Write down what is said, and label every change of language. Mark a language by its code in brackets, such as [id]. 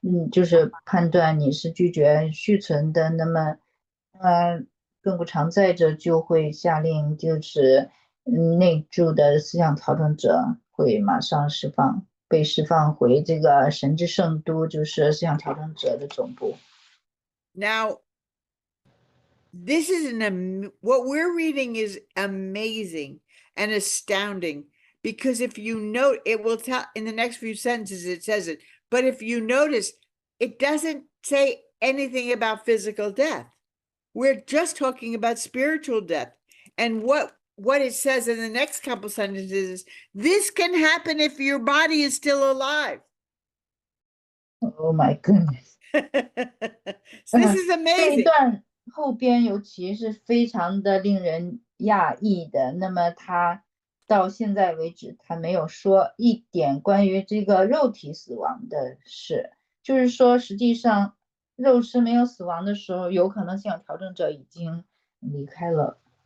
[zh] 就是判断你是拒绝续存的，那么更不常在者就会下令，就是内住的思想调整者会马上被释放回这个神之圣都，就是思想调整者的总部。 [en] Now, this is what we're reading is amazing and astounding, because if you note, it will tell in the next few sentences, it says it, but if you notice, it doesn't say anything about physical death. We're just talking about spiritual death. And what it says in the next couple sentences is, this can happen if your body is still alive. Oh my goodness！ So this is [zh] 这一 [en] amazing. [zh] 段后边尤其是非常的令人讶异的。那么他到现在为止，他没有说一点关于这个肉体死亡的事，就是说，实际上肉身没有死亡的时候，有可能信仰调整者已经离开了。